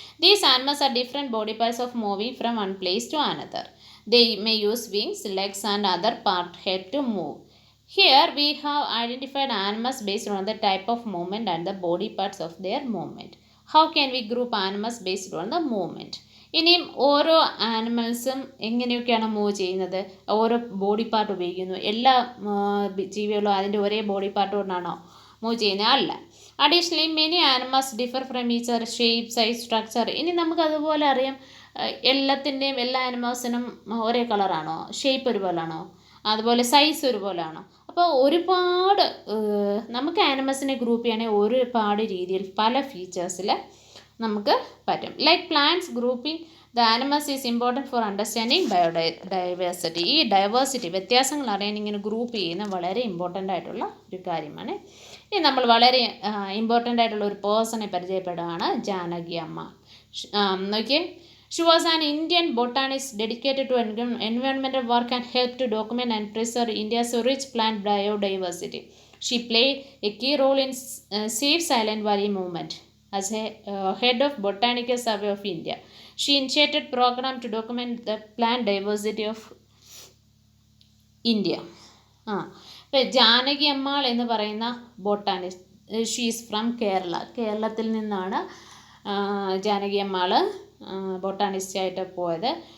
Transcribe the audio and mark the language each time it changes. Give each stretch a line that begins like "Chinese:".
English: These animals are different body parts of moving from one place to another. They may use wings, legs, and other part head to move. Here we have identified animals based on the type of movement and the body parts of their movement. How can we group animals based on the movement?
Malayalam: ഇനിയും ഓരോ ആനിമൽസും എങ്ങനെയൊക്കെയാണ് move ചെയ്യുന്നത്, ഓരോ body part ഉപയോഗിക്കുന്നു. എല്ലാ ജീവികളും അതിൻ്റെ ഒരേ ബോഡി പാർട്ട് കൊണ്ടാണോ മൂവ് ചെയ്യുന്നത്? അല്ല.
English: Additionally many animals differ from each other shape, size, structure.
Malayalam: ഇനി നമുക്കതുപോലെ അറിയാം എല്ലാ ആനിമൽസിനും ഒരേ കളറാണോ, ഷേപ്പ് ഒരുപോലാണോ, അതുപോലെ സൈസ് ഒരുപോലാണോ? അപ്പോൾ ഒരുപാട് നമുക്ക് ആനിമൽസിനെ ഗ്രൂപ്പ് ചെയ്യണമെങ്കിൽ ഒരുപാട് രീതിയിൽ പല ഫീച്ചേഴ്സിൽ നമുക്ക് പറ്റും.
English: Like plants grouping the animals is important for understanding diversity.
Malayalam: ഈ ഡൈവേഴ്സിറ്റി വ്യത്യാസങ്ങൾ അറിയാൻ ഇങ്ങനെ ഗ്രൂപ്പ് ചെയ്യുന്ന വളരെ ഇമ്പോർട്ടൻ്റ് ആയിട്ടുള്ള ഒരു കാര്യമാണ്. ഇനി നമ്മൾ വളരെ ഇമ്പോർട്ടൻ്റ് ആയിട്ടുള്ള ഒരു പേഴ്സണെ പരിചയപ്പെടുകയാണ്, ജാനകി അമ്മ.
English: നോക്കിയേ, she was an Indian botanist dedicated to environmental work and helped to document and preserve India's rich plant biodiversity. She played a key role in Save Silent Valley movement. As a head of Botanical Survey of India, she initiated program to document the plant diversity of India.
Malayalam: ഇപ്പോൾ ജാനകി അമ്മാൾ എന്ന് പറയുന്ന ബോട്ടാനിസ്റ്റ്,
English: She is from Kerala.
Malayalam: കേരളത്തിൽ നിന്നാണ് ജാനകി അമ്മാൾ ബോട്ടാണിസ്റ്റായിട്ട് പോയത്.